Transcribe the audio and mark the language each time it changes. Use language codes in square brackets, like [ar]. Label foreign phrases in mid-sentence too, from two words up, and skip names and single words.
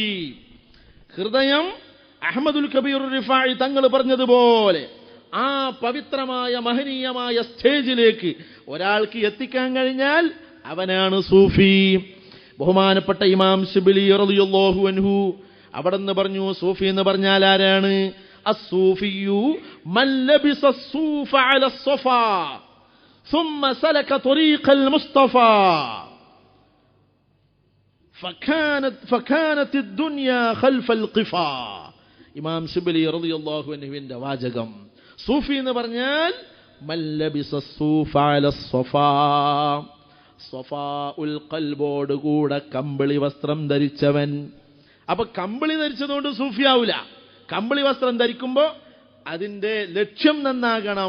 [ml] ഹൃദയം അഹ്മദുൽ കബീർ റിഫായി തങ്ങൾ പറഞ്ഞതുപോലെ ആ പവിത്രമായ മഹനീയമായ സ്റ്റേജിലേക്ക് ഒരാൾക്ക് എത്തിക്കാൻ കഴിഞ്ഞാൽ അവനാണ് സൂഫി. ബഹുമാനപ്പെട്ട ഇമാം ശിബ്ലി [ar] رضي الله عنه [ml] അവിടെന്ന് പറഞ്ഞു, സൂഫി എന്ന് പറഞ്ഞാൽ ആരാണ്? [ar] الصوفي من لبس الصوف على الصفا ثم سلك طريق المصطفى فكانت الدنيا خلف القفا. [ml] ഇമാം ശിബ്ലി [ar] رضي الله عنه [ml] വാചകം. സൂഫി എന്ന് പറഞ്ഞാൽ [ar] من لبس الصوف على الصفا, [ml] സഫാഉൽ ഖൽബോട് കൂടെ കമ്പിളി വസ്ത്രം ധരിച്ചവൻ. അപ്പൊ കമ്പിളി ധരിച്ചതുകൊണ്ട് സൂഫിയാവൂല. കമ്പിളി വസ്ത്രം ധരിക്കുമ്പോ അതിന്റെ ലക്ഷ്യം നന്നാകണം.